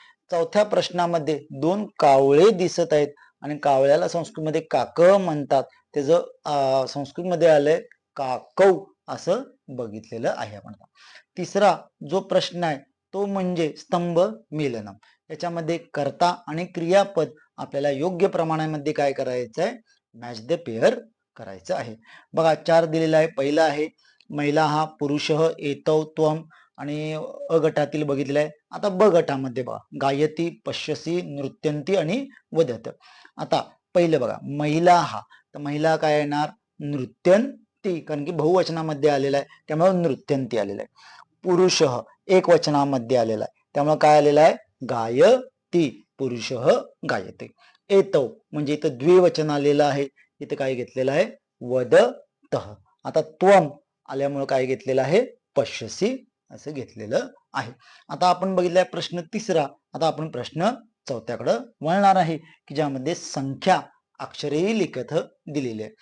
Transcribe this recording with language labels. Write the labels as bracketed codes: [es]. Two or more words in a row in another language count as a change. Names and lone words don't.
[mr] चौथ्या प्रश्नामध्ये 2 कावळे दिसत आहेत, आणि कावळ्याला संस्कृतमध्ये काक म्हणतात, त्याचं संस्कृतमध्ये आलंय काकौ असं बघितलेलं आहे आपण. तिसरा जो प्रश्न आहे तो म्हणजे [sa] स्तंभ मेलनम. [mr] याच्यामध्ये कर्ता आणि क्रियापद आपल्याला योग्य प्रमाणामध्ये काय करायचं आहे, [en] match the pair [mr] करायचं आहे. बघा 4 दिलेला आहे. पहिला आहे [sa] महिला हा पुरुषः एतौ त्वम [mr] आणि अ गटातील बघितलेलं आहे. आता ब गटामध्ये बघा [sa] गायती, पश्यसी, नृत्यंती [mr] आणि वदत. आता पहिलं बघा [sa] महिला हा, [mr] तर महिला काय येणार, नृत्यंती, कारण की बहुवचनामध्ये आलेला आहे त्यामुळे नृत्यंती आलेला आहे. पुरुषः एक वचनामध्ये आलेला आहे त्यामुळे काय आलेला आहे, [sa] गायती, पुरुषः गायते. [mr] एतौ म्हणजे इथं द्विवचन आलेलं आहे, इथं काय घेतलेलं आहे, वदतः. आता त्वम आल्यामुळे काय घेतलेलं आहे, पश्यसी असं घेतलेलं आहे. आता आपण बघितलाय प्रश्न तिसरा. आता आपण प्रश्न चौथ्याकडे वळणार आहे की ज्यामध्ये संख्या अक्षरेही लिखत दिलेली आहे.